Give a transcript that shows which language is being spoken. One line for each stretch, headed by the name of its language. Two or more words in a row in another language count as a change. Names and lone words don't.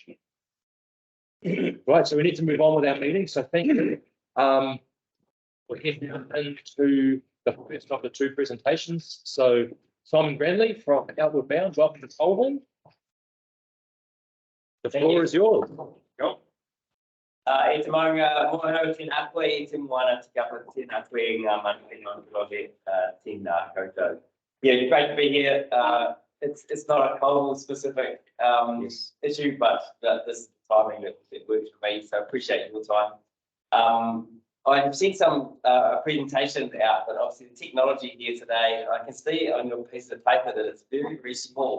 English: Right, so we need to move on with our meeting. So thank you. We're heading into the first of the two presentations. So Simon Granley from Outward Bound, welcome to Colville. The floor is yours.
Māori: E te maunga mohano tēnā koe, e te moana te kapa tēnā koe ngā manu e non rohe tēnā koutou.
English: Yeah, great to be here. It's not a Colville specific issue, but this is the timing that works for me, so appreciate your time. I've seen some presentations out, but obviously the technology here today, I can see on your piece of paper that it's very, very small.